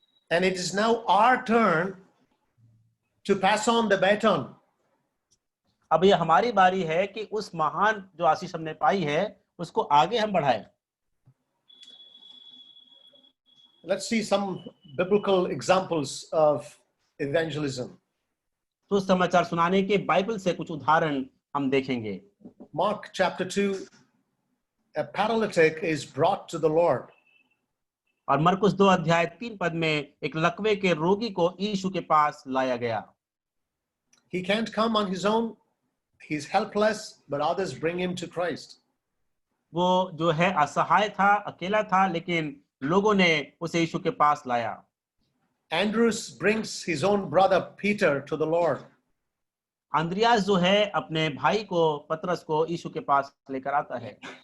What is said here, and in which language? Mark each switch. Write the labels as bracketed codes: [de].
[en] And it is now our turn to pass on the baton. [hi] अब ये हमारी बारी है कि उस महान जो आशीष हमने पाई है उसको आगे हम बढ़ाएं। [en] Let's see some biblical examples of evangelism. [hi] तो समाचार सुनाने के बाइबल से कुछ उदाहरण हम देखेंगे। [en] Mark chapter 2, a paralytic is brought to the Lord. [hi] और मरकुस 2 अध्याय 3 पद में एक लकवे के रोगी को यीशु के पास लाया गया। [en] He can't come on his own. He's helpless, but others bring him to Christ. [hi] वो जो है असहाय था, अकेला था, लेकिन लोगों ने उसे यीशु के पास लाया। [en] Andrews brings his own brother Peter to the Lord. [hi] Andreas जो है अपने भाई को पतरस को यीशु के पास लेकर आता है।